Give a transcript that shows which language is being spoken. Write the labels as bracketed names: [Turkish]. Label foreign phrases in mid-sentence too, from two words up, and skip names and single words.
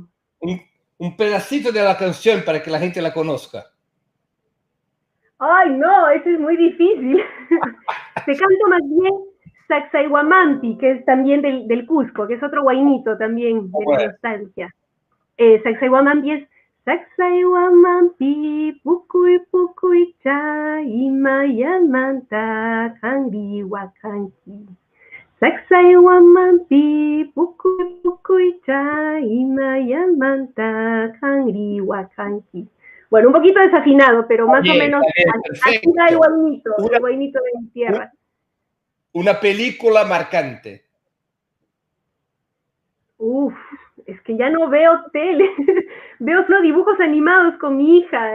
[Spanish] Un pedacito de la canción para que la gente la conozca. Ay, no, eso es muy difícil. Te canto más bien Sacsayhuamampi, que es también del Cusco, que es otro guainito también de la nostalgia. [Quechua] Sacsayhuamampi es Sacsayhuamampi, pucuy pucuy chay, mayamanta, cangi wakanki. Sacsayhuamampi, pucuy pucuy chay, mayamanta, cangi wakanki. [Spanish] Bueno, un poquito desafinado, pero más o menos así da el guainito de mi tierra. Una película marcante. Es que ya no veo tele, veo solo dibujos animados con mi hija.